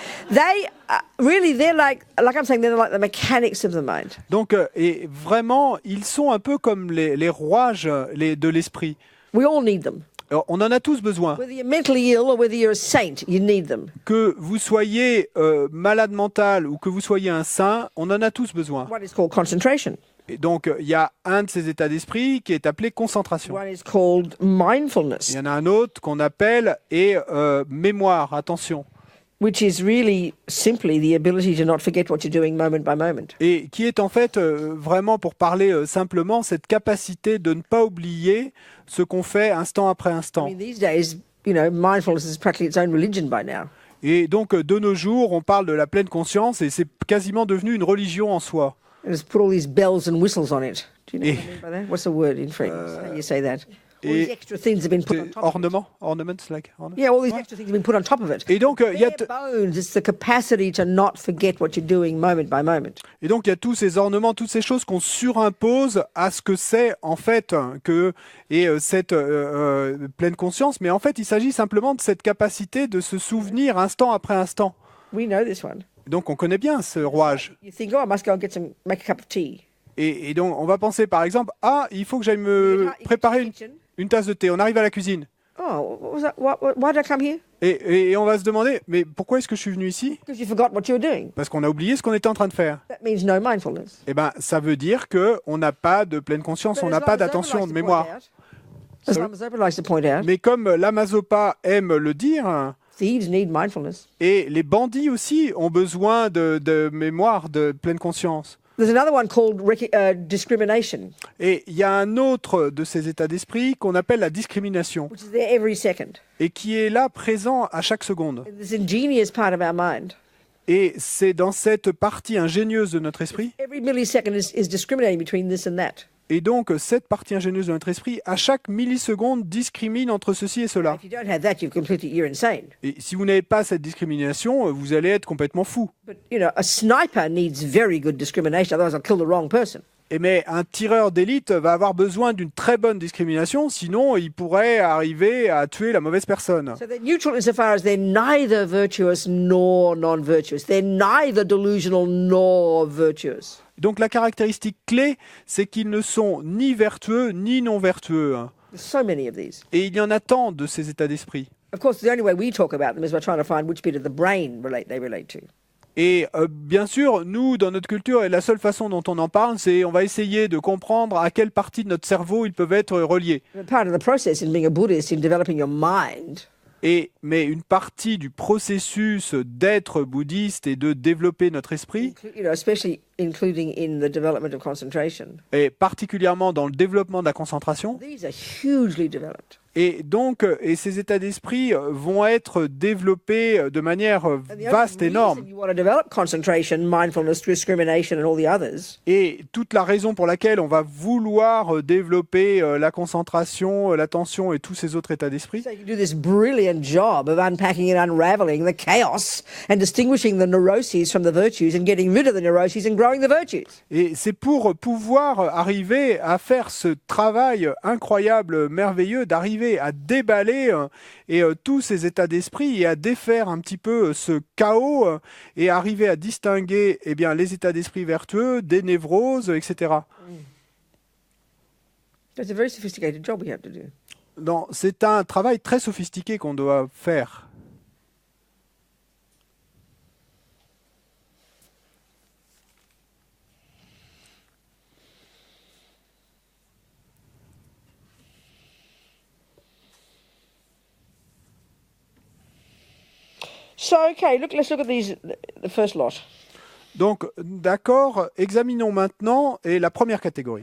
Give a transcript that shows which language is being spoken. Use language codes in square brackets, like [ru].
[en] They're like I'm saying, they're like the mechanics of the mind. [fr] Donc, et vraiment, ils sont un peu comme les rouages de l'esprit. [en] We all need them. [fr] Alors, on en a tous besoin. [en] Whether you're mentally ill or whether you're a saint, you need them. [fr] Que vous soyez malade mental ou que vous soyez un saint, on en a tous besoin. [en] What is called concentration. [fr] Et donc, il y a un de ces états d'esprit qui est appelé concentration. [en] One is called mindfulness. [fr] Il y en a un autre qu'on appelle mémoire, attention. [en] Which is really simply the ability to not forget what you're doing moment by moment. [fr] Et qui est en fait vraiment, pour parler simplement, cette capacité de ne pas oublier ce qu'on fait instant après instant. [en] I mean, these days, mindfulness is practically its own religion by now. [fr] Et donc, de nos jours, on parle de la pleine conscience et c'est quasiment devenu une religion en soi. [en] And it's put all these bells and whistles on it. Do you know what I mean by that? What's the word in French? How you say that? All these extra things have been put on top ornaments, like ornaments. Yeah, all these extra things have been put on top of it. [fr] Et donc, il y a [en] bones, it's the capacity to not forget what you're doing moment by moment. [fr] Et donc, il y a tous ces ornements, toutes ces choses qu'on surimpose à ce que c'est en fait cette pleine conscience. Mais en fait, il s'agit simplement de cette capacité de se souvenir instant après instant. [en] We know this one. [fr] Donc, on connaît bien ce rouage. [en] You think, I must go and make a cup of tea. [fr] Et donc, on va penser, par exemple, il faut que j'aille me préparer une tasse de thé. On arrive à la cuisine. [en] Oh, why did I come here? [fr] Et on va se demander, mais pourquoi est-ce que je suis venu ici? [en] Because you forgot what you were doing. [fr] Parce qu'on a oublié ce qu'on était en train de faire. [en] That means no mindfulness. [fr] Eh ben, ça veut dire qu'on n'a pas de pleine conscience, on n'a pas d'attention, de mémoire. [en] As Lama Zopa likes to point out, [fr] Mais comme Lama Zopa aime le dire, [en] thieves need mindfulness. [fr] et les bandits aussi ont besoin de mémoire, de pleine conscience. [en] There's another one called discrimination. [fr] Et il y a un autre de ces états d'esprit qu'on appelle la discrimination, [en] Which is there every second. [fr] et qui est là présent à chaque seconde. [en] This ingenious part of our mind. [fr] Et c'est dans cette partie ingénieuse de notre esprit. [en] Every millisecond is discriminating between this and that. [fr] Et donc, cette partie ingénieuse de notre esprit, à chaque milliseconde, discrimine entre ceci et cela. [en] If you don't have that, you're insane. [fr] Et si vous n'avez pas cette discrimination, vous allez être complètement fou. [en] But, a sniper needs very good discrimination, otherwise I'll kill the wrong person. [fr] Mais un tireur d'élite va avoir besoin d'une très bonne discrimination, sinon il pourrait arriver à tuer la mauvaise personne. [en] So they're neutral insofar as they're neither virtuous nor non-virtuous. They're neither delusional nor virtuous. [fr] Donc la caractéristique clé, c'est qu'ils ne sont ni vertueux ni non vertueux. [en] There's so many of these. [fr] Et il y en a tant de ces états d'esprit. [en] Of course, the only way we talk about them is by trying to find which bit of the brain they relate to. [fr] Et bien sûr, nous, dans notre culture, et la seule façon dont on en parle, c'est on va essayer de comprendre à quelle partie de notre cerveau ils peuvent être reliés. [en] Part of the process in being a Buddhist, in developing your mind, [fr] Mais une partie du processus d'être bouddhiste et de développer notre esprit, [en] especially including in the development of concentration, [fr] et particulièrement dans le développement de la concentration, [en] these are hugely developed. [fr] et ces états d'esprit vont être développés de manière vaste, énorme. [en] You want to develop concentration, mindfulness, discrimination, and all the others. [fr] Et toute la raison pour laquelle on va vouloir développer la concentration, l'attention et tous ces autres états d'esprit, [en] So you can do this brilliant job of unpacking and unraveling the chaos and distinguishing the neuroses from the virtues and getting rid of the neuroses and growing the virtues. [fr] et c'est pour pouvoir arriver à faire ce travail incroyable, merveilleux, d'arriver à déballer tous ces états d'esprit et à défaire un petit peu ce chaos et arriver à distinguer les états d'esprit vertueux des névroses, etc. [en] It's a very sophisticated job we have to do. [fr] Non, c'est un travail très sophistiqué qu'on doit faire. [en] So, okay, let's look at the first lot. [fr] Donc, d'accord, examinons maintenant la première catégorie.